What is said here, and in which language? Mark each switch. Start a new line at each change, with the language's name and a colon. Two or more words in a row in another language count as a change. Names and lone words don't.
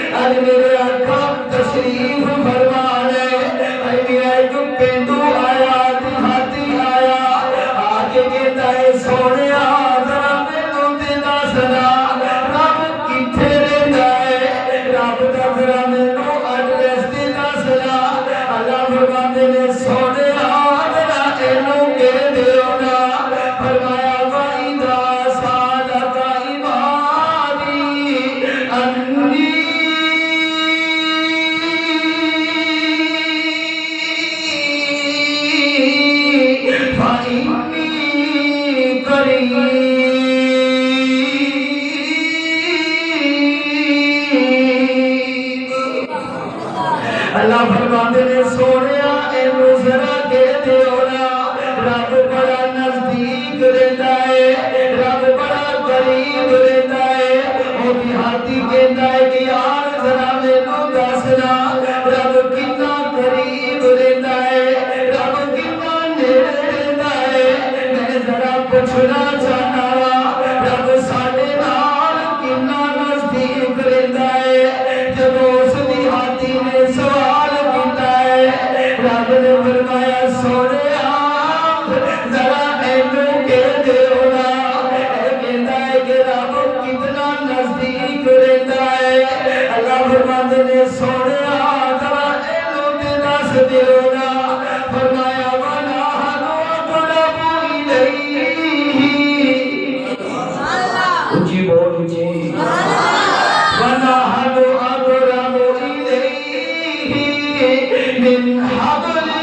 Punjabi: اج میرے آقا تشریف فرما لے اے میرا ایک پینڈو آیا دیہاتی آیا آگے کہتا ہے سونیا ذرا مینوں تے دسنا رب کتھے رہندا ہے رب دا ذرا مینوں ایڈریس تے دسنا اللہ فرماندے نے سونیا ذرا اینوں کہہ دیو نا فرمایا
Arabic: وَإِذَا سَأَلَكَ عِبَادِي أَنِّي فَإِنِّي قَرِيبٌ
Punjabi: اللہ فرماتے نے سونیا اینو ذرا کہہ دیو نا رب بڑا نزدیک رہندا ہے رب بڑا قریب رہندا ہے او دیہاتی کہندا ہے کہ یار ذرا مینوں دسنا رب کتنا قریب رہندا ہے رب کتنا نیڑے رہندا ہے میں ذرا پوچھنا چاہنا وا رب ساڈے نال کتنا نزدیک رہندا ہے جب اس دیہاتی نے سوال کیتا ہے رب نے فرمایا سونیا ذرا اینوں کہہ دیو نا کہندا ہے کہ رب کتنا نزدیک رہندا ہے اللہ فرماندے نے سونیا ذرا اینوں تے دس دیو نا فرمایا
Arabic: وَنَا حَنُ أَقْرَبُ إِلَيْهِ
Punjabi: اونچی بہت اونچی
Arabic: وَنَا حَنُ أَقْرَبُ إِلَيْهِ مِنْ حَبْلِ